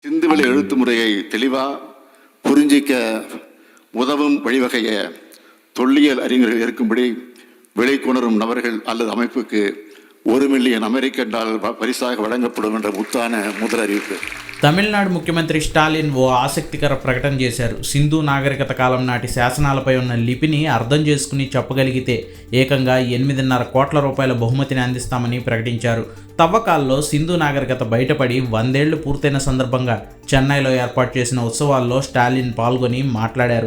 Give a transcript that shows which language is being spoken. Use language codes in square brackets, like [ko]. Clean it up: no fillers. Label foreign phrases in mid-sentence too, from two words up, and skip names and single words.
[ta] சிந்துவெளி எழுத்து முறையை தெளிவாக புரிஞ்சிக்க உதவும் வழிவகையை தொல்லியல் அறிஞர்கள் இருக்கும்படி விளைக்குணரும் நபர்கள் அல்லது அமைப்புக்கு $1 மில்லியன் அமெரிக்கன் பரிசாக வழங்கப்படும் என்ற முத்தான முதல் அறிவிப்பு. [te] తమిళనాడు ముఖ్యమంత్రి స్టాలిన్ ఓ ఆసక్తికర ప్రకటన చేశారు. సింధు నాగరికత కాలం నాటి శాసనాలపై ఉన్న లిపిని అర్థం చేసుకుని చెప్పగలిగితే ఏకంగా 8.5 కోట్ల రూపాయల బహుమతిని అందిస్తామని ప్రకటించారు. తవ్వకాల్లో సింధు నాగరికత బయటపడి 100 ఏళ్లు పూర్తయిన సందర్భంగా చెన్నైలో ఏర్పాటు చేసిన ఉత్సవాల్లో స్టాలిన్ పాల్గొని మాట్లాడారు.